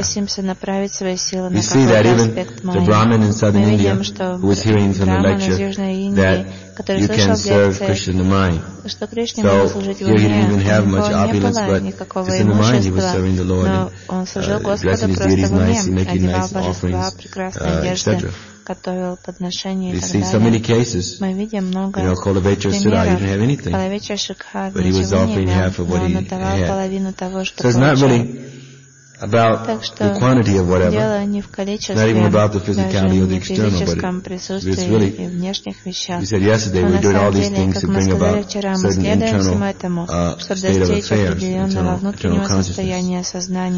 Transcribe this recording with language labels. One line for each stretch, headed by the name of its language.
English: We see that even the Brahmin in southern India who was hearing from the lecture that you can serve Krishna in the mind. So here he didn't even have much opulence, but just in the mind he was serving the Lord and dressing his deities nice and making nice offerings, etc.
Russian: Готовил подношения и так далее.
English: So many cases,
Russian: мы видим много примеров. Половича Шикха ничего не имел, но он отдавал половину того, что получил.
English: About the quantity of whatever, not even about the physicality or the external, but it's really, we said yesterday, we're doing all these things to bring about certain internal state of affairs, internal consciousness.